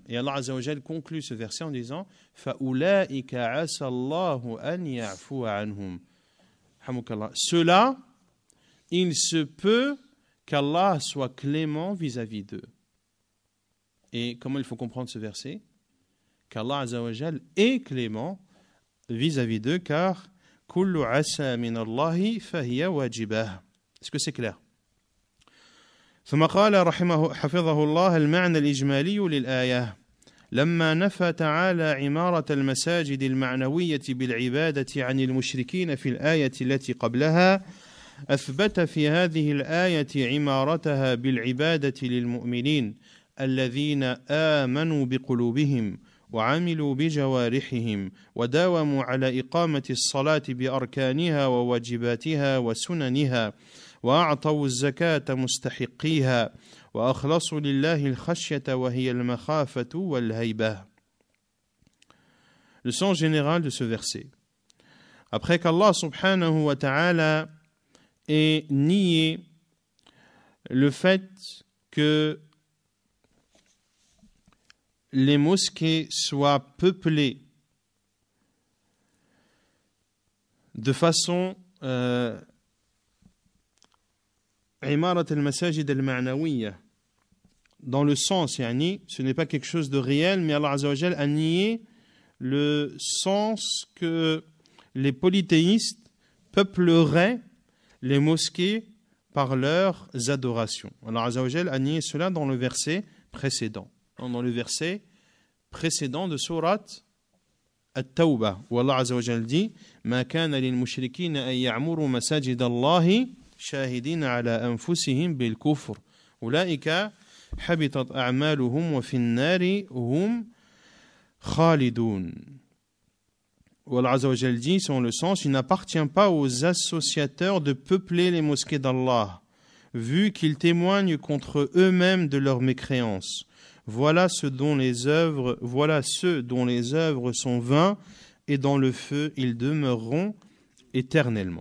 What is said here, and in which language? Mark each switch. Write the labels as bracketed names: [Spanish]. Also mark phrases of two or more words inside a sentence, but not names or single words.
[Arabic] Et Allah عز وجل [French] conclut ce verset en disant [Arabic] فَأُولَٰئِكَ عَسَى اللَّهُ أَنْ يَعْفُوَ عَنْهُمْ. [French] Ceux-là, il se peut qu'Allah soit clément vis-à-vis d'eux. Et comment il faut comprendre ce verset? Qu'Allah [Arabic] عز وجل [French] est clément vis-à-vis d'eux, car [Arabic] كل عسى من الله فهي واجبة. [French] Est-ce que c'est clair? [Arabic] ثم قال حفظه الله المعنى الإجمالي للآية لما نفى تعالى عمارة المساجد المعنوية بالعبادة عن المشركين في الآية التي قبلها أثبت في هذه الآية عمارتها بالعبادة للمؤمنين الذين آمنوا بقلوبهم وعملوا بجوارحهم وداوموا على إقامة الصلاة بأركانها وواجباتها وسننها وأعطوا الزكاة مستحقيها وأخلصوا لله الخشية وهي المخافة والهيبة. [French] Le sens général de ce verset. Après qu'Allah [Arabic] سبحانه وتعالى [French] ait nié le fait que les mosquées soient peuplées de façon [Arabic] عمارة المساجد المعنوية, [French] dans le sens, ce n'est pas quelque chose de réel, mais Allah [Arabic] عز وجل [French] a nié le sens que les polythéistes peupleraient les mosquées par leurs adorations. Allah [Arabic] عز وجل [French] a nié cela dans le verset précédent. Dans le verset précédent de sourate [Arabic] At-Tawbah, où Allah عز وجل dit ما كان للمشركين أن يعمروا مساجد الله شاهدين على أنفسهم بالكفر أولئك حبطت أعمالهم وفي النار هم خالدون. [French] Où Allah [Arabic] عز وجل [French] dit, selon le sens, il n'appartient pas aux associateurs de peupler les mosquées d'Allah, vu qu'ils témoignent contre eux-mêmes de leur mécréance. Voilà ceux dont les œuvres sont vains, et dans le feu ils demeureront éternellement.